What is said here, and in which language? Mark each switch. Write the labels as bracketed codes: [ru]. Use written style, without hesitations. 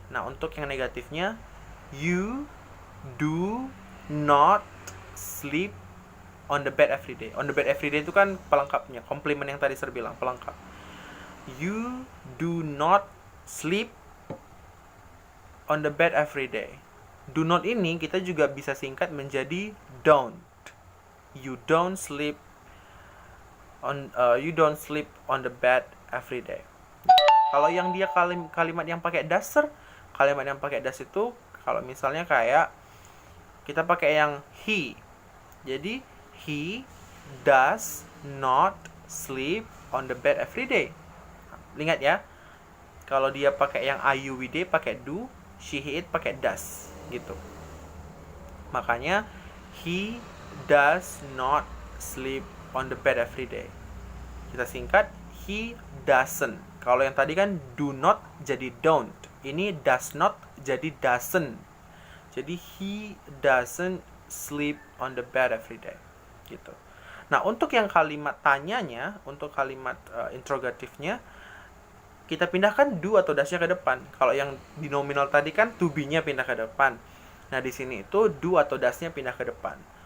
[id] Nah, untuk yang negatifnya [en] you do not sleep on the bed every day. On the bed every day [id] itu kan pelengkapnya, komplement yang tadi saya bilang, pelengkap. [en] You do not sleep on the bed every day. [id] Do not ini kita juga bisa singkat menjadi don't. [en] You don't sleep on the bed every day. [id] Kalau yang dia kalimat yang pakai does, kalimat yang pakai does itu kalau misalnya kayak kita pakai yang he. [en] Jadi he does not sleep on the bed every day. [id] Ingat ya. Kalau dia pakai yang I, you, we, they pakai do, she, he, it pakai does gitu. [en] Makanya he does not sleep on the bed every day. [id] Kita singkat [en] he doesn't. [id] Kalau yang tadi kan do not jadi don't. [en] Ini does not jadi doesn't. Jadi he doesn't sleep on the bed every day gitu. [id] Nah, untuk yang kalimat tanyanya, untuk kalimat interrogatifnya, kita pindahkan do atau does-nya ke depan. Kalau yang di nominal tadi kan to be-nya pindah ke depan. Nah, di sini itu do atau does-nya pindah ke depan.